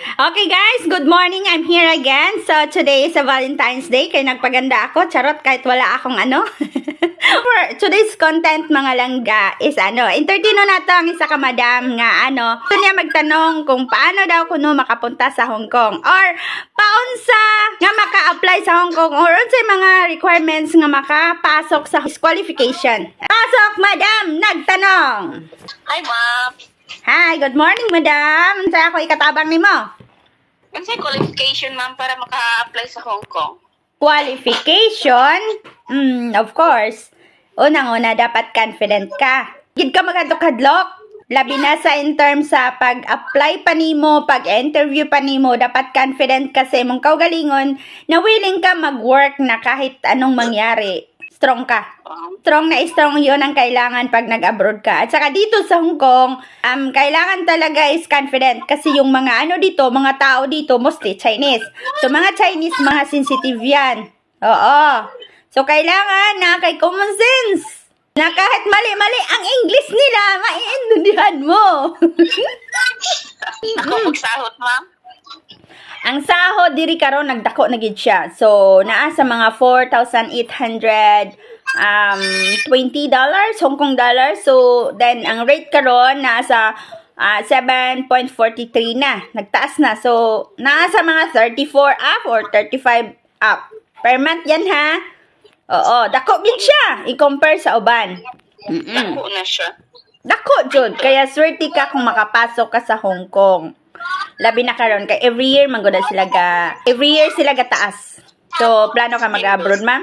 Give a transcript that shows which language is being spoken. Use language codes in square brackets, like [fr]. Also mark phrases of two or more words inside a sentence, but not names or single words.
[en] Okay guys, good morning. I'm here again. So today is a Valentine's Day. [tl] Kaya nagpaganda ako. [ceb] Charot, [tl] kahit wala akong ano. [en] For today's content [ceb] mga langga is entertaino na to ang isa ka madam nga gusto niya magtanong kung paano daw kuno makapunta sa Hong Kong or paunsa nga maka-apply sa Hong Kong or unsay mga requirements nga makapasok sa qualification. [tl] Pasok madam, nagtanong. [en] Hi, ma'am. Hi, good morning madam. [ceb] Sa ako ikatabang nimo. [tl] Ano sa qualification, ma'am, para maka-apply sa Hong Kong? [en] Qualification? Of course. [ceb] Unang-una, dapat confident ka. Gid ka maghadlok-hadlok. Labi na sa [en] in terms [ceb] sa pag-apply pa nimo, pag-interview pa nimo, dapat confident ka sa imong kaugalingon na willing ka mag-work na [tl] kahit anong mangyari. Strong ka. Strong na strong yun ang kailangan pag nag-abroad ka. At saka dito sa Hong Kong, kailangan talaga is confident. Kasi yung mga dito, mga tao dito, mostly Chinese. So, mga Chinese, mga sensitive yan. Oo. [ceb] So, kailangan na kay [en] common sense. [tl] Na kahit mali-mali ang English nila, maiintindihan mo. [ceb] Ako magsahot, [en] ma'am. [hil] Ang sahod diri karon nagdako na gid siya. [ceb] So naa sa mga $4,820 Hong Kong dollars. So then ang rate karon nasa 7.43 na. Nagtaas na. So naa sa mga 34 up or 35 up. [tl] Per month yan ha. [hil] Oo, dako gid siya i-compare sa uban. [ceb] Dako na siya. Dako jud kaya swerte ka kung makapasok ka sa Hong Kong. Labi na karon kay every year sila ga taas. So plano ka mag-abroad, ma'am?